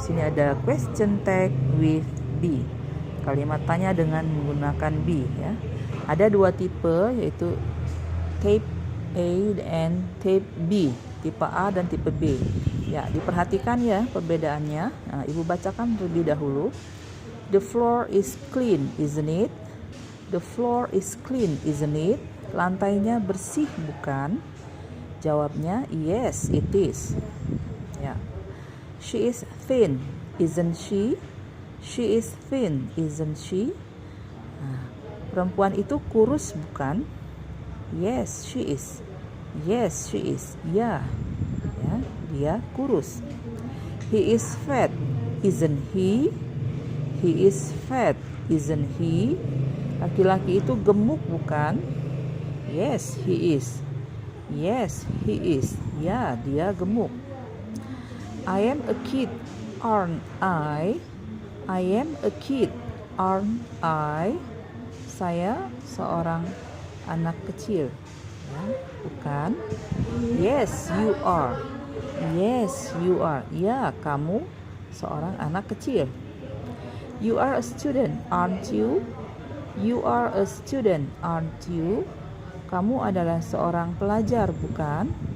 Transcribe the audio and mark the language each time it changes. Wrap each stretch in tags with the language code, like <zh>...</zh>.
<id>Di sini ada</id> <en>question tag with be.</en> <id>Kalimat tanya dengan menggunakan be ya. Ada dua tipe yaitu</id> <en>type A and type B.</en> <id>Tipe A dan tipe B. Ya, diperhatikan ya perbedaannya. Nah, ibu bacakan terlebih dahulu.</id> <en>The floor is clean, isn't it? The floor is clean, isn't it?</en> <id>Lantainya bersih, bukan? Jawabnya,</id> <en>yes, it is. Ya. She is thin, isn't she? She is thin, isn't she?</en> <id>Nah, perempuan itu kurus, bukan?</id> <en>Yes, she is. Yes, she is.</en> <id>Ya, dia kurus.</id> <en>He is fat, isn't he? He is fat, isn't he?</en> <id>Laki-laki itu gemuk, bukan?</id> <en>Yes, he is. Yes, he is.</en> <id>Ya, dia gemuk.</id> <en>I am a kid, aren't I? I am a kid, aren't I?</en> <id>Saya seorang anak kecil. Ya, bukan?</id> <en>Yes, you are. Yes, you are.</en> <id>Ya, kamu seorang anak kecil.</id> <en>You are a student, aren't you? You are a student, aren't you?</en> <id>Kamu adalah seorang pelajar, bukan?</id>